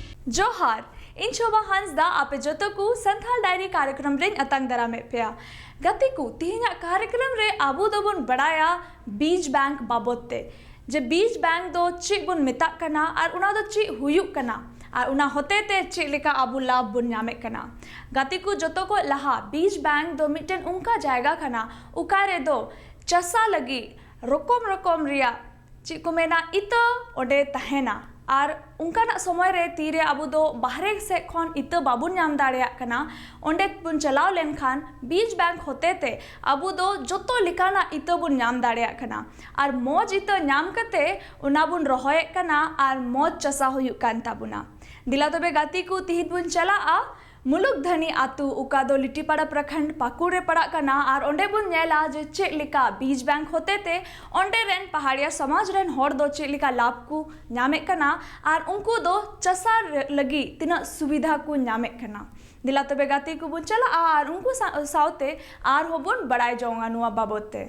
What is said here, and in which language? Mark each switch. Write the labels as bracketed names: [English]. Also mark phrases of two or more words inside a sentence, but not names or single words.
[Santali] जोहार इन शोभा हांसदा आपे जतो को संथाल डायरी कार्यक्रम रे अतंग दरामे पेया गति को तीना कार्यक्रम रे आबू दोबन बड़ाया बीज बैंक बाबते जे बीज बैंक दो ची बुन मिता कना और उना दो ची हुयुक कना और उना होते ते ची लेका आबू लाभ बुन नामे कना गति को जतो को लहा बीज बैंक दो मिटन उनका जायगा कना उकारे दो चसा लगी रकम रिया ची को मेना इतो ओडे तहेना और उनका समय रे तीरे आबू दो बाहरे से खन इत बाबुन नाम दाड़िया कना ओंडे बुन चलाव लेन खान बीज बैंक होते ते आबू दो जोतो लिकाना इत बुन नाम दाड़िया कना और मौज इत नाम कते उना बुन रोहये कना और मौज चसा हुयुक कान ताबुना दिला तबे गाती को तिहित बुन चला आ मुलुक धनी आतु उका दो लिट्टीपाड़ा प्रखंड पाकुड़ रे पड़ा कना और ओंडे बुन नेला जे चेक लिका बीज बैंक होते ते ओंडे रेन पहाड़िया समाज रेन होड़ दो चेक लिका लाभ को नामे कना और उनको दो चसा लगी तिना सुविधा को नामे कना दिला तबे गाती को बुन चला और उनको साउते आर हो बुन बड़ाई जाऊंगा नुआ बाबोते।